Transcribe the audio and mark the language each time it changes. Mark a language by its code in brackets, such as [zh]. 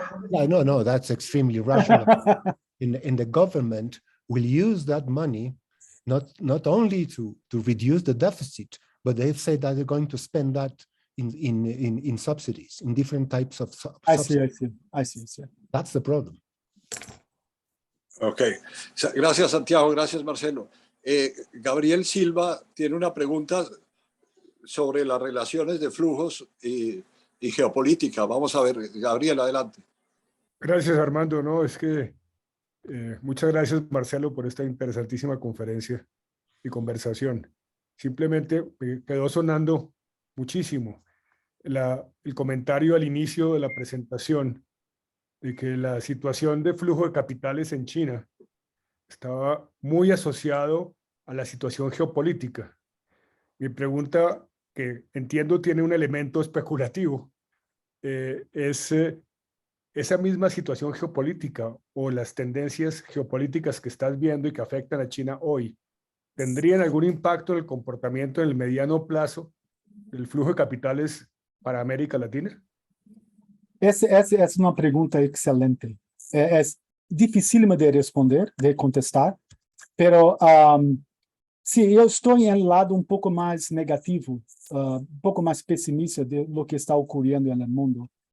[en] no, that's extremely rational. And the government will use that money not only to reduce the deficit, but they've said that they're going to spend that in subsidies, in different types of subsidies. I see. That's the problem. [es] Ok, gracias Santiago, gracias Marcelo. Gabriel Silva tiene una pregunta sobre las relaciones de flujos y geopolítica. Vamos a ver, Gabriel, adelante. Gracias Armando, no, es que muchas gracias Marcelo por esta interesantísima conferencia y conversación. Simplemente me quedó sonando muchísimo el comentario al inicio de la presentación de que la situación de flujo de capitales en China estaba muy asociado a la situación geopolítica. Mi pregunta, que entiendo tiene un elemento especulativo, es esa misma situación geopolítica o las tendencias geopolíticas que estás viendo y que afectan a China hoy, ¿tendrían algún impacto en el comportamiento en el mediano plazo del flujo de capitales para América Latina? [pt] Essa é uma pergunta excelente. É dificílima de responder, de contestar, pero sim, eu estou em um lado um pouco mais negativo, um pouco mais pessimista [es] de lo que [pt] está ocorrendo no mundo.